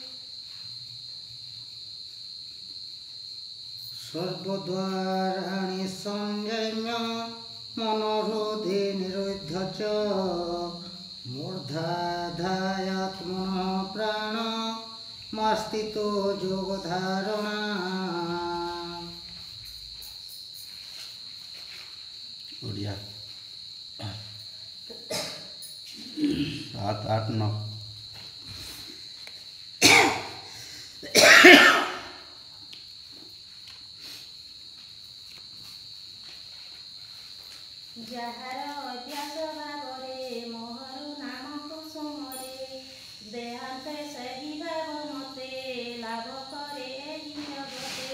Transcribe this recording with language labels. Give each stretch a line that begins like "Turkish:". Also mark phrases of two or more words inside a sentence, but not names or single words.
Sanskrit: सर्वद्वाराणि संयम्य मनोहृदे निरुद्ध च मूर्धाधायात्मनः प्राण मस्तितो योगधारणा।
Odia: ଓଡ଼ିଆ 7, 8, 9 ଯାହାର ଅଭ୍ୟାସ ଭାବରେ ମୋହରୁ ନାମ କୁସୁମରେ ଦେହାନ୍ତେ ସେହି ଭାବ ମତେ ଲାଭ କରେ ଏହି ଜଗତେ।